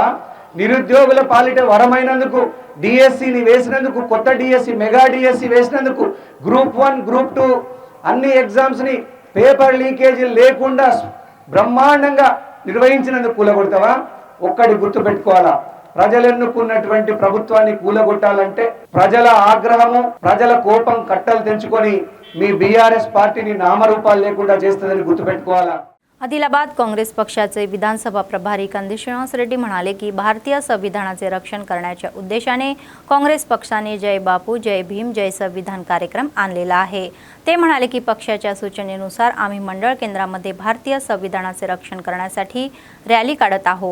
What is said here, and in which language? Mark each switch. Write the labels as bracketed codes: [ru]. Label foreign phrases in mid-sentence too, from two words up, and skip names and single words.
[te] నిరుద్యోగుల పాలిట వరమైనందుకు డిఎస్సిని వేసినందుకు, కొత్త డిఎస్సి మెగా డిఎస్సి వేసినందుకు, గ్రూప్ 1 గ్రూప్ 2 అన్ని ఎగ్జామ్స్ ని [en] paper leakage [te] లేకుండా బ్రహ్మాండంగా నిర్వహించినందుకు కూలగొడతావా? ఒక్కటి గుర్తు పెట్టుకోవాలా, ప్రజలు ఎన్నుకున్నటువంటి ప్రభుత్వాన్ని కూలగొట్టాలంటే ప్రజల ఆగ్రహము, ప్రజల కోపం కట్టలు తెంచుకొని మీ బీఆర్ఎస్ పార్టీని నామరూపాలు లేకుండా చేస్తుందని గుర్తుపెట్టుకోవాలా. [mr] आदिलाबाद काँग्रेस पक्षाचे विधानसभा प्रभारी कंदी श्रीनिवास रेड्डी म्हणाले की भारतीय संविधानाचे रक्षण करण्याच्या उद्देशाने काँग्रेस पक्षाने जय बापू जय भीम जय संविधान कार्यक्रम आणलेला आहे. ते म्हणाले की पक्षाच्या सूचनेनुसार आम्ही मंडळ केंद्रामध्ये भारतीय संविधानाचे रक्षण करण्यासाठी रॅली काढत आहोत.